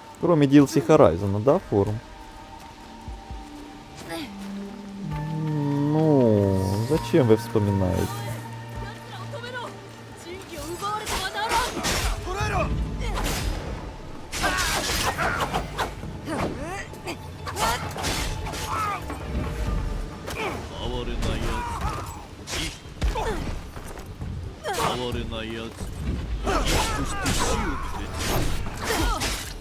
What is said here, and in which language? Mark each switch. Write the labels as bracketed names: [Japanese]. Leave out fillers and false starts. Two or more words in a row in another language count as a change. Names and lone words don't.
[Russian] форуме DLC Horizon, да, форум? Ну, зачем вы вспоминаете? [Japanese] 奴らを止めろ。神器を奪われてはならん。捕らえろ。哀れなやつ哀れなやつそして死をくれた